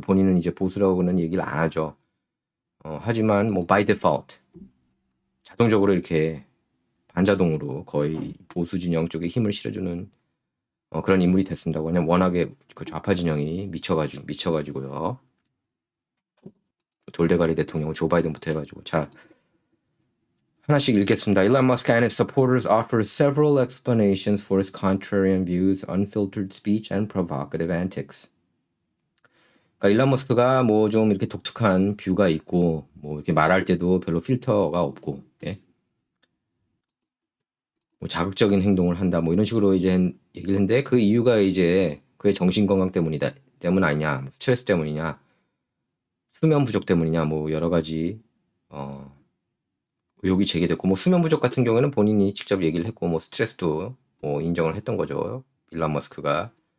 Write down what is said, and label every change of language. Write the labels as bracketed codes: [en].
[ko] 본인은 이제 보수라고는 얘기를 안 하죠. 하지만 뭐 [en] by default [ko] 자동적으로 이렇게 반자동으로 거의 보수 진영 쪽에 힘을 실어주는 그런 인물이 됐습니다. 왜냐면 워낙에 그 좌파 진영이 미쳐가지고요. 돌대가리 대통령 조 바이든부터 해가지고. 자, 하나씩 읽겠습니다. [en] Elon Musk and his supporters offer several explanations for his contrarian views, unfiltered speech, and provocative antics. [ko] 그러니까 일론 머스크가 뭐 좀 이렇게 독특한 뷰가 있고 뭐 이렇게 말할 때도 별로 필터가 없고, 예? 뭐 자극적인 행동을 한다 뭐 이런 식으로 이제 얘기를 했는데 그 이유가 이제 그의 정신 건강 때문 아니냐, 스트레스 때문이냐, 수면 부족 때문이냐 뭐 여러 가지 의혹이 제기됐고 뭐 수면 부족 같은 경우에는 본인이 직접 얘기를 했고 뭐 스트레스도 뭐 인정을 했던 거죠. 일론 머스크가.